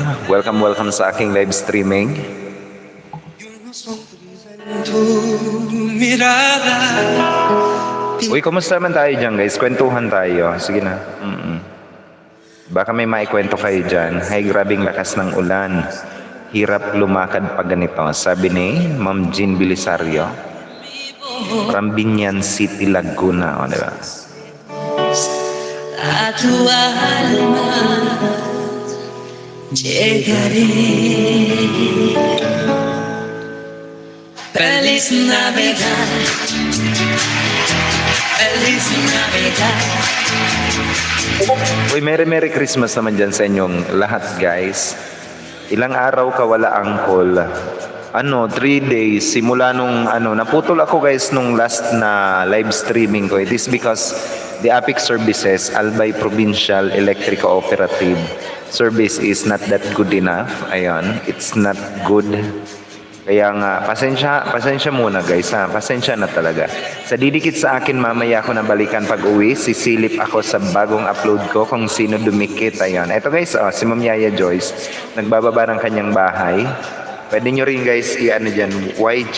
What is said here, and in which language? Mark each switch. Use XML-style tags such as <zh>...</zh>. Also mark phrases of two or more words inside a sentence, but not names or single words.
<tl>Welcome sa aking</tl> <en>live streaming.</en> <tl>Uy, kumusta naman tayo dyan, guys? Kwentuhan tayo. Sige na. Baka may maikwento kayo dyan. Hay, grabing lakas ng ulan. Hirap lumakad pag ganito. Sabi ni Ma'am Jean Belisario from Binyan City, Laguna. O, diba?</tl> <es>A tu alma llegaré. Feliz Navidad, Feliz Navidad.</es> <tl>Uy,</tl> <en>Merry Christmas</en> <tl>naman dyan sa inyong lahat, guys. Ilang araw ka wala angkol? 3 days simula nung naputol ako, guys, nung last na</tl> <en>live streaming</en> <tl>ko.</tl> <en>It is because the APIC services, Albay Provincial Electric Cooperative service is not that good enough. Ayan, it's not good.</en> <tl>Kaya nga, pasensya muna, guys, ha. Pasensya na talaga. Sa didikit sa akin, mamaya ako na balikan pag uwi. Sisilip ako sa bagong upload ko kung sino dumikit. Ayan. Ito, guys, si Ma'am Yaya Joyce, nagbababa ng kanyang bahay. Pwede nyo rin, guys, dyan, YJ.</tl>